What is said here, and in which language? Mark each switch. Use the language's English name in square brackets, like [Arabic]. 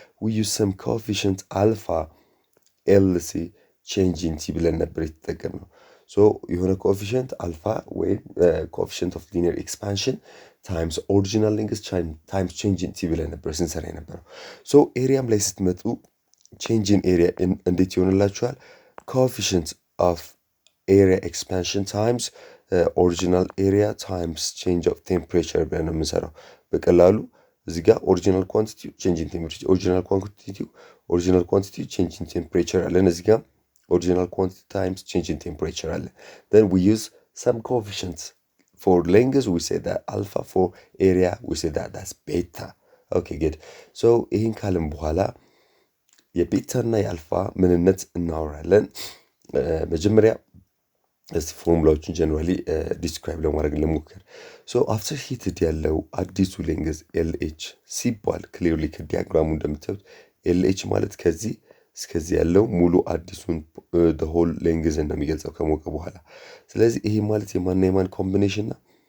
[English] we use some coefficient alpha [Amharic] ኤልሲ ቼንጅ ኢን ቲ ብለን ነበር የተጠቀምነው። የሆነ ኮኤፊሽንት አልፋ ወይም ኮኤፊሽንት ኦፍ ሊኒየር ኤክስፓንሽን ታይምስ ኦሪጂናል ሌንግዝ ታይምስ ቼንጅ ኢን ቲ ብለን ነበር ስንሰራ የነበረው። ኤሪያም ላይ ስትመጡ ቼንጅ ኢን ኤሪያ እንዴት ይሆንላችኋል? ኮኤፊሽንት ኦፍ ኤሪያ ኤክስፓንሽን ታይምስ ኦሪጂናል ኤሪያ ታይምስ ቼንጅ ኦፍ ቴምፕሬቸር ብለን ነው የምንሰራው። በቀላሉ እዚህ ጋር ኦሪጂናል ኳንቲቲ ቼንጅ ኢን ቴምፕሬቸር፣ ኦሪጂናል ኳንቲቲ ቼንጅ ኢን ቴምፕሬቸር አለን። እዚህ ጋር [English] original quantity times change in temperature አለ። then we use some coefficients for length we say that alpha, for area we say that that's beta. okay good. [Amharic] so ይህን ካልን በኋላ የቤታ እና የአልፋ ምንነት እናወራለን። መጀመሪያ እስቲ ፎርሙላዎችን ጀነራሊ ዲስክራይብ ለማድረግ ልሞክር። ሶ አፍተር ሂትድ ያለው አዲሱ ሌንግዝ ኤልኤች ሲባል ክሊርሊ ከዲያግራሙ እንደምታዩት ኤልኤች ማለት ከዚህ እስከዚህ ያለው ሙሉ አዲሱን ሆል ሌንግዝን ነው የሚገልጸው ከሞቀ በኋላ። ስለዚህ ይሄ ማለት የማንና የማን ኮምቢኔሽን ነው?